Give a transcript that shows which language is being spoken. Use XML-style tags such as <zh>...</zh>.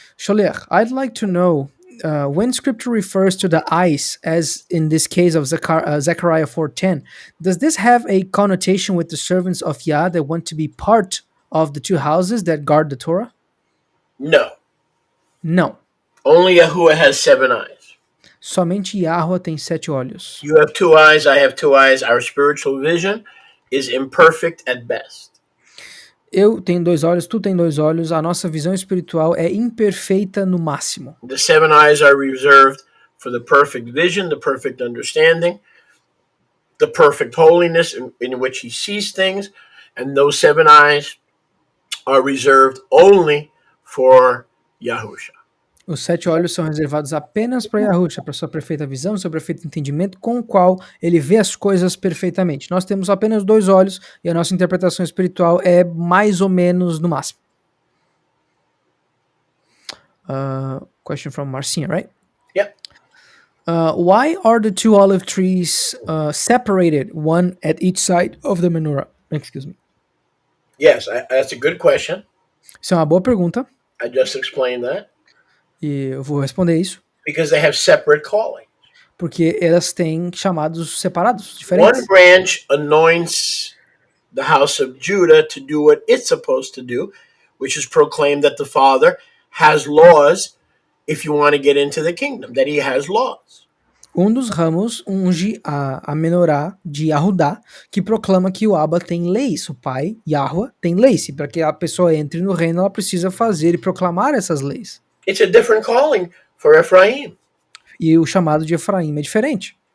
<en>Sholech, I'd like to know when scripture refers to the eyes, as in this case of Zechariah 4:10, does this have a connotation with the servants of Yah that want to be part of the two houses that guard the Torah? No.</en> <pt>Não.</pt> <en>Only Yahuwah has 7 eyes.</en> <pt>Somente Yahweh tem 7 olhos.</pt> <en>You have 2 eyes, I have 2 eyes. Our spiritual vision is imperfect at best.</en> <pt>Eu tenho 2 olhos, tu tem 2 olhos, a nossa visão espiritual é imperfeita no máximo.</pt> <en>The 7 eyes are reserved for the perfect vision, the perfect understanding, the perfect holiness in which he sees things, and those 7 eyes are reserved only for Yahusha.</en> <pt>Os 7 olhos são reservados apenas para Yahusha, para sua perfeita visão, seu perfeito entendimento, com o qual ele vê as coisas perfeitamente. Nós temos apenas 2 olhos e a nossa interpretação espiritual é mais ou menos no máximo.</pt> <en>Question from Marcinha, right? Yep. Why are the 2 olive trees separated, one at each side of the menorah? Excuse me. Yes, that's a good question.</en> <pt>Isso é uma boa pergunta</pt> <en>I just explained that.</en> <pt>e eu vou responder isso.</pt> <en>Because they have separate calling.</en> <pt>Porque elas têm chamados separados,</pt> <en>One</en> <pt>diferentes.</pt> <en>branch anoints the house of Judah to do what it's supposed to do, which is proclaim that the Father has laws if you want to get into the kingdom, that he has laws.</en> <pt>Dos ramos unge a menorá de Yahudá, que proclama que o Abba tem leis, o pai, Yahweh, tem leis, e para que a pessoa entre no reino, ela precisa fazer e proclamar essas leis.</pt> <en>It's a different calling for Ephraim.</en> <pt>E o chamado de Efraim é diferente.</pt>